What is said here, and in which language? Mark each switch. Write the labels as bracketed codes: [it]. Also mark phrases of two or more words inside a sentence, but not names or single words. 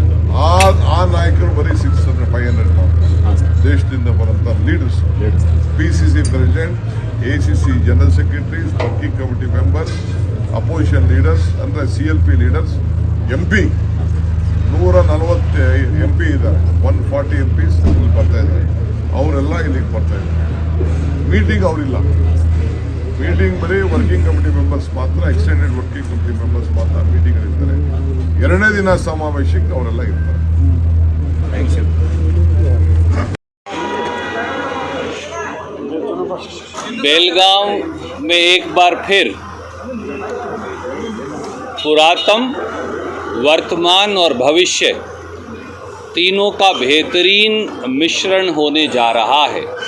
[kn] ಆ ನಾಯಕರು ಬರೀ 600-500 ದೇಶದಿಂದ ಬರೋಂಥ ಲೀಡರ್ಸ್, [en] PCC president, ACC general secretaries, working committee members, opposition leaders [kn] ಅಂದರೆ [en] CLP leaders, [kn] MP 140 MP ಇದ್ದಾರೆ. 140 MPs ಇಲ್ಲಿ ಬರ್ತಾ ಇದ್ದಾರೆ. ಅವರೆಲ್ಲ ಇಲ್ಲಿಗೆ ಬರ್ತಾ ಇದ್ದಾರೆ. ಮೀಟಿಂಗ್ ಅವರಿಲ್ಲ. ಮೀಟಿಂಗ್ ಬರೀ [en] working committee members [kn] ಮಾತ್ರ, [en] extended working committee members [kn] ಮಾತ್ರ ಮೀಟಿಂಗ್ ಇರ್ತಾರೆ. 2ನೇ ದಿನ ಸಮಾವೇಶಕ್ಕೆ ಅವರೆಲ್ಲ ಇರ್ತಾರೆ. [hi] बेलगांव में एक बार फिर पुरातन, वर्तमान और भविष्य तीनों का बेहतरीन मिश्रण होने जा रहा है।